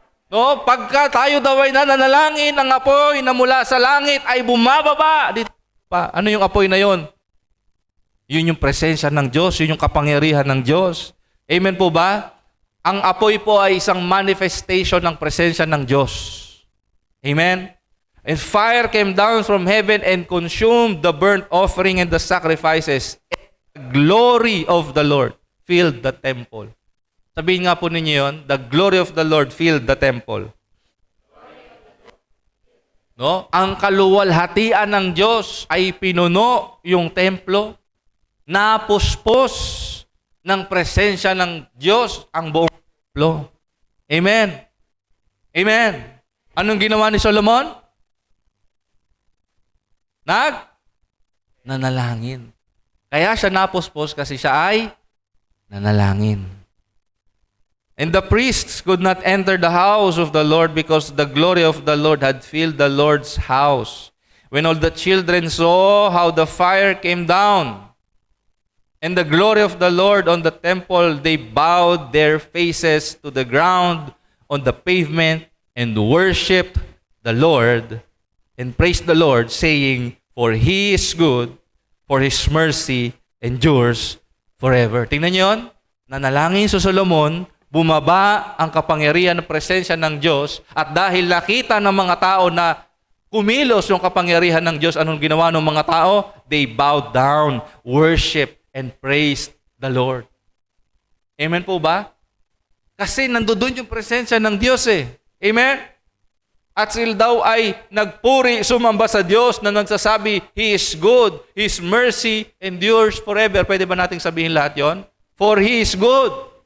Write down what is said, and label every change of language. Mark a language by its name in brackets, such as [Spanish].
[Filipino] No, pagka tayo daw ay nananalangin, ang apoy na mula sa langit ay bumababa. Dito pa, ano yung apoy na yon? Yun yung presensya ng Diyos, yun yung kapangyarihan ng Diyos. Amen po ba? Ang apoy po ay isang manifestation ng presensya ng Diyos. Amen? [English] And fire came down from heaven and consumed the burnt offering and the sacrifices. And the glory of the Lord filled the temple. [Filipino] Sabihin nga po ninyo yun, [English] the glory of the Lord filled the temple. No? [Filipino] Ang kaluwalhatian ng Diyos ay pinuno yung templo. Napuspos ng presensya ng Diyos ang buong templo. Amen? Amen? Anong ginawa ni Solomon? Nanalangin. Kaya siya napuspos kasi siya ay nanalangin. [English] And the priests could not enter the house of the Lord because the glory of the Lord had filled the Lord's house. When all the children saw how the fire came down and the glory of the Lord on the temple, they bowed their faces to the ground on the pavement and worshiped the Lord and praised the Lord, saying, for He is good, for His mercy endures forever. [Filipino] Tingnan niyo yun? Nanalangin si Solomon, bumaba ang kapangyarihan ng presensya ng Diyos, at dahil nakita ng mga tao na kumilos yung kapangyarihan ng Diyos, anong ginawa ng mga tao? [English] They bowed down, worship, and praised the Lord. [Filipino] Amen po ba? Kasi nandoon yung presensya ng Diyos eh. Amen? At sila daw ay nagpuri, sumamba sa Diyos na nagsasabi, [English] He is good, His mercy endures forever. [Filipino] Pwede ba nating sabihin lahat yon? [English] For He is good.